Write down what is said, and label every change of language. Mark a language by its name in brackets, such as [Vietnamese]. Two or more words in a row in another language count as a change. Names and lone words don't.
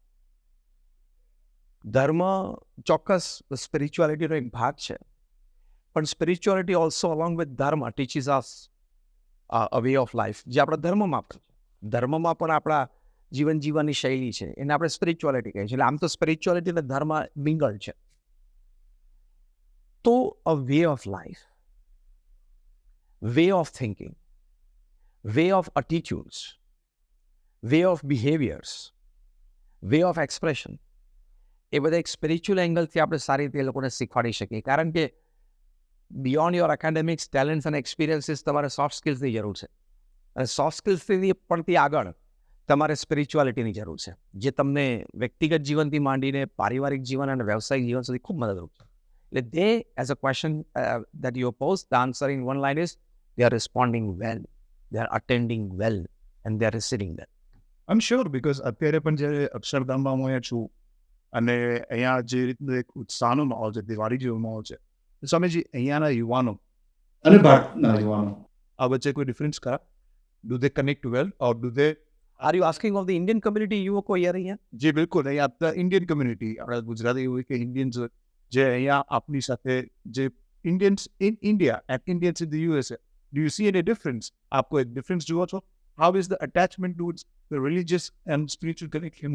[Gujarati] ધર્મ ચોક્કસ સ્પિરિચ્યુઆલિટીનો એક ભાગ છે, પણ સ્પિરિચ્યુઆલિટી [English] also along with [Gujarati] ધર્મ [English] teaches us a way of life, [Gujarati] જે આપણા ધર્મમાં પણ છે. ધર્મમાં પણ આપણા જીવન જીવવાની શૈલી છે, એને આપણે સ્પિરિચ્યુઆલિટી કહીએ છીએ. એટલે આમ તો સ્પિરિચ્યુઆલિટી અને ધર્મ મિંગલ છે. [English] તો a way of life, way of thinking, way of attitudes, way of behaviors, way of expression, [Gujarati] એ બધા એક સ્પિરિચ્યુઅલ એંગલથી આપણે સારી રીતે એ લોકોને શીખવાડી શકીએ. કારણ કે [English] beyond your academics, talents [Gujarati] અને એક્સપિરિયન્સીસ તમારે [English] soft skillsની [Gujarati] જરૂર છે. અને [English] soft skillsથી [Gujarati] પણથી આગળ તમારે સ્પિરિચ્યુઆલિટીની જરૂર છે, જે તમને વ્યક્તિગત જીવનથી માંડીને પારિવારિક જીવન અને વ્યવસાયિક જીવન સુધી ખૂબ મદદરૂપ છે. [English] Like they, as a question that you pose, the answer in one line is they are responding well, they are attending well, and they are receiving well. I am sure, because [Gujarati] અત્યારે પણ જ્યારે અક્ષરધામમાં હું અહીંયા છું અને અહીંયા જે રીતનો એક ઉત્સાહનો માહોલ છે, દિવાળી જેવો માહોલ છે, સ્વામીજી અહીંયાના યુવાનો અને ભારતના યુવાનો આ વચ્ચે કોઈ ડિફરન્સ ખરા? [English] Do they connect well or do they? Are you asking of the Indian community [Gujarati] યુવકો અહીંયા? જે બિલકુલ અહીંયા [English] Indian community, [Gujarati] આપણા ગુજરાતી હોય કે ઇન્ડિયન્સ જે અહીંયા આપની સાથે, જે [English] Indians in India and Indians in the USA, do you see any difference? [Gujarati] આપકો એક ડિફરન્સ જુઓ છો? [English] How is the attachment towards the religious and spiritual connection?